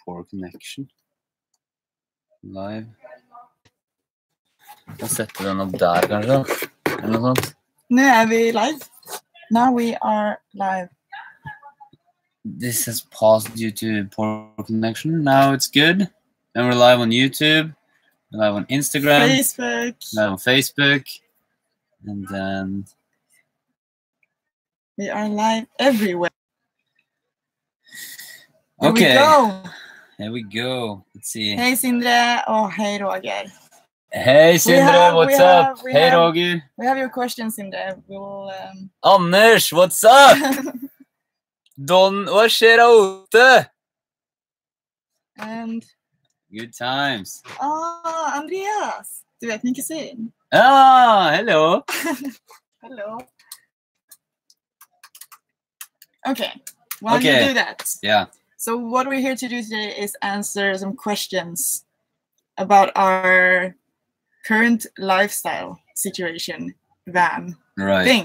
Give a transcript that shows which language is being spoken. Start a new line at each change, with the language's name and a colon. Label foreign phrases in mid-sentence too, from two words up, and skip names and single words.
English: poor connection. Live.
Norwegian: Jeg setter den opp der, kanskje? Eller noe sånt. Nå vi live.
English: Now we are live. This has paused due to poor connection. Now it's good. And we're live on YouTube. We're live on Instagram. Facebook. Live on Facebook. And then... We are live everywhere. Okay. Here we go. Here we go. Let's see. Hey Sindre. Oh, hey Roger. Hey Sindre, what's up? Hey Roger. We have your questions, Sindre. We will... Anders, what's up?
Norwegian: Hva skjer der ute?
English: And... Good times.
Norwegian: Ah, Andreas. Du vet min kusin.
English: Ah, hello. Hello. Okay. Why do you do that? Yeah. So what we're here to do today is answer some questions about our current lifestyle situation, van thing.